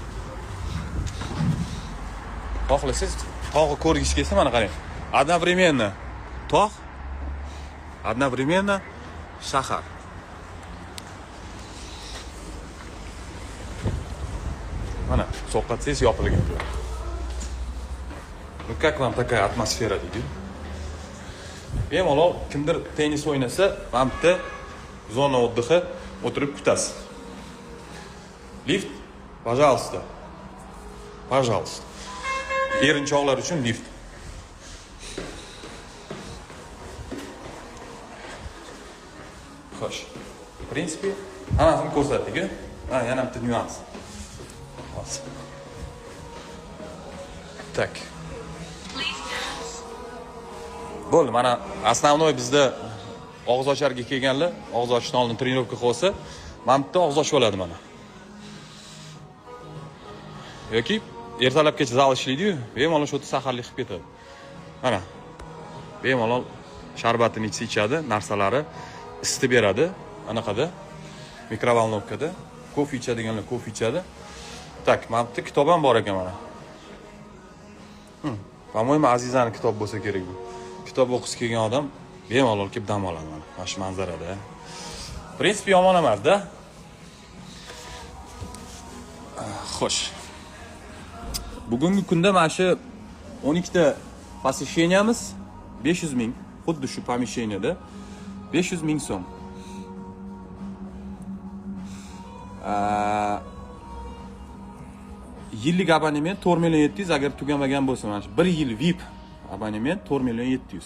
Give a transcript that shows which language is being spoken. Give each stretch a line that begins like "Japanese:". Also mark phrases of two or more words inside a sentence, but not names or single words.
Uzbek: Xohlasangiz tog'ni ko'rgisi kelsa mana qarang. Одновременно tog', одновременно shahar. Mana, so'qqatsangiz yopilgan joy.
Russian: Ну как вам такая атмосфера,
Uzbek: deydi? Bemalol kimdir tennis o'ynasa, mana bu yerda zona отдыха o'tirib kutasiz. Lift,
Russian: пожалуйста. Пожалуйста.
Uzbek: Erinchoqlar uchun lift. Xo'sh.
Russian: В принципе,
Uzbek: hammasini ko'rsatdik-ku. Ha, yana bitta nyuans. Hozir. Tak. Bo'ldi, mana основной bizda og'iz ocharga kelganlar, og'iz ochishni oldin trenirovka qilsa, mana bitta og'iz ochib oladi mana. Yoki ertalabgacha zal ishlaydi-yu, bemalol shu yerda saharlik qilib ketadi. Mana. Bemalol sharbatini ichadi, narsalari isitib beradi. Anaqada mikrovolnovkada kofe ichadiganlar kofe ichadi. Tak, mana bitta kitob ham bor ekan mana.
Russian: По-моему,
Uzbek: Azizani kitob bo'lsa kerak bu. Kitob o'qis kelgan odam bemalol kelib dam oladi mana. Mana shu manzarada.
Russian: В принципе,
Uzbek: yomon emas-da. Xo'sh. Bugungi kunda mana shu 12 ta посещениямыз 500 ming, xuddi shu помещениеda 500 ming so'm. Yillik abonement 4 million 700 agar tugamagan bo'lsa, mana shu 1 yil VIP abonement 4 million 700.